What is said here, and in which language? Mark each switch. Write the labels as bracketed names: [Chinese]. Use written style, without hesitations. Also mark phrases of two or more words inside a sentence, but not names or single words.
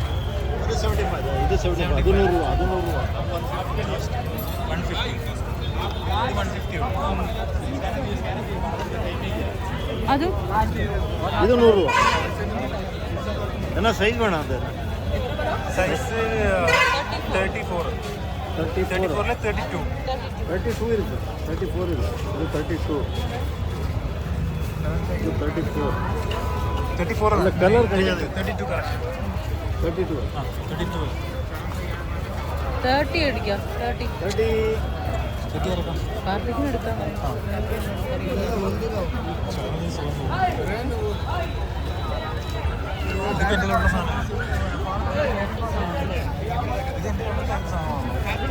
[Malayalam] 75. ഇത് 75. അത് 100 രൂപ. അത് 100 രൂപ. 150. ഇത് 150 അത് ഇത് 100 രൂപ. എന്നാ സൈസ് വേണം അത്? [Kannada] ಸೈಜ್ 34 34 32 32 ಇರುತ್ತೆ 34 ಇಲ್ಲ ಇದು 32 ಇದು 34 34 ಅಲ್ಲ ಕಲರ್ 32 ಕರೆಕ್ಟ್ 32 32 [Malayalam] 30 അടിക്കാം 30 എടുക്കാം കാർത്തിക്കിന് എടുക്കാൻ ഇതൊക്കെ എൻ്റെ ഉള്ള സാധനം ഇതെൻ്റെ ഉള്ള സാധനമാണ്